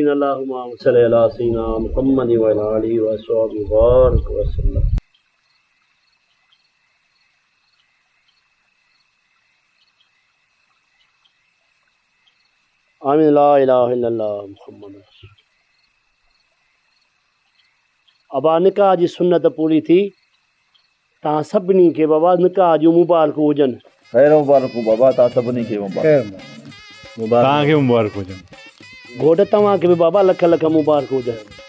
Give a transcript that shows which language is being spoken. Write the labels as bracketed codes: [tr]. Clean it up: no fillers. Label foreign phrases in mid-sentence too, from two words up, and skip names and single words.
[ar] اللهم صل على سيدنا محمد و على آله و أصحابه بارك وسلم. आमीन। لا إله إلا الله محمد رسول. [sd] अबा निकाह जी सुन्नत पूरी थी। तव्हां सभिनी खे बाबा निकाह जूं मुबारकूं हुजनि। ख़ैर मुबारकूं बाबा, तव्हां सभिनी खे तव्हांखे मुबारक हुजनि। घोट तव्हांखे बि बाबा लख लख मुबारक हुजनि।